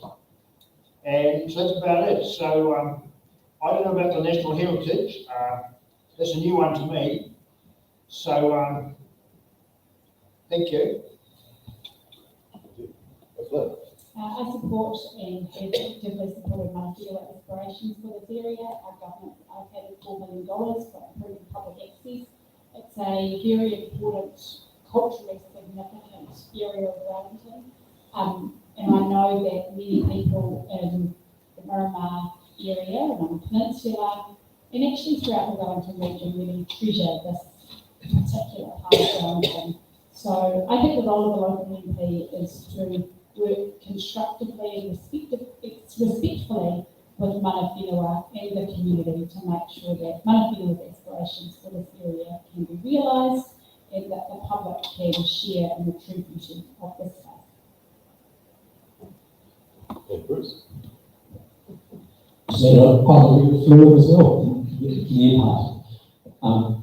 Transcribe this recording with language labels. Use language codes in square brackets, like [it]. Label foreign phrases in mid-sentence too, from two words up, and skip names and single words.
[en] And so that's about it. So I don't know about the national heritage. That's a new one to me. So thank you. I support and have actively supported [mi] mana whenua [en] aspirations for this area. Our government allocated $4 million for improving public access. It's a very important, culturally significant area of Wellington. And I know that many people in the Miramar area and on the peninsula, and actually throughout the Wellington region, really treasure this particular part of Wellington. So I think the role of the local MP is to work constructively and respectfully with [mi] mana whenua [en] and the community to make sure that [mi] mana whenua's [en] aspirations for this area can be realised and that the public can share in the true beauty of this space. Yeah, Bruce. So I'm fluid as well, the part.